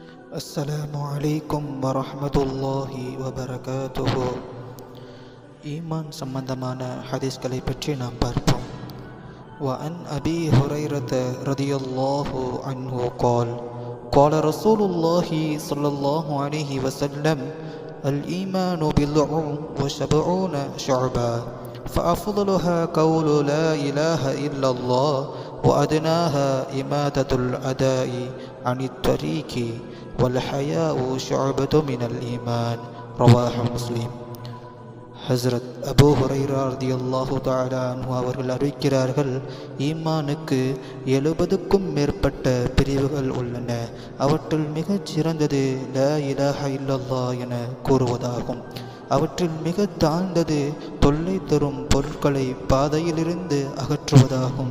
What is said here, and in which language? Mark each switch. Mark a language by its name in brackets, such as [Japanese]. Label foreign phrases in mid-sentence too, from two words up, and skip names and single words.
[Arabic] السلام عليكم ورحمة الله وبركاته. [Tamil] ஈமான் சம்பந்தமான ஹதீஸ்களை பற்றி நாம் பார்ப்போம். [Arabic] وعن أبي هريرة رضي الله عنه قال قال رسول الله صلى الله عليه وسلم الإيمان بضع وسبعون شعبا فأفضلها قول لا إله إلا الله وأدناها إماتة الأذى عن الطريق والحياء شعبة من الإيمان رواه مسلم. [Tamil] ஹஸ்ரத் அபூ ஹுரைரா [Arabic] رضي الله تعالى عنه [Tamil] அவர்கள் அறிவிக்கிறார்கள், ஈமானுக்கு 70க்கும் மேற்பட்ட பிரிவுகள் உள்ளன. அவற்றில் மிகச் சிறந்தது [Arabic] لا إله إلا الله [Tamil] என கூறுவதாகும். அவற்றில் மிக தாழ்ந்தது தொல்லை தரும் பொருட்களை பாதையிலிருந்து அகற்றுவதாகும்.